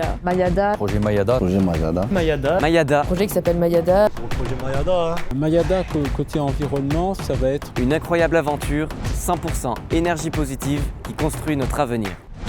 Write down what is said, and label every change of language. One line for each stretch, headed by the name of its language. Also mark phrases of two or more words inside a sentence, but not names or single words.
French: Mayada. Projet Mayada. Projet Mayada. Mayada. Mayada. Projet qui s'appelle Mayada. Projet Mayada. Mayada, côté environnement, ça va être Une incroyable aventure 100% énergie positive qui construit notre avenir.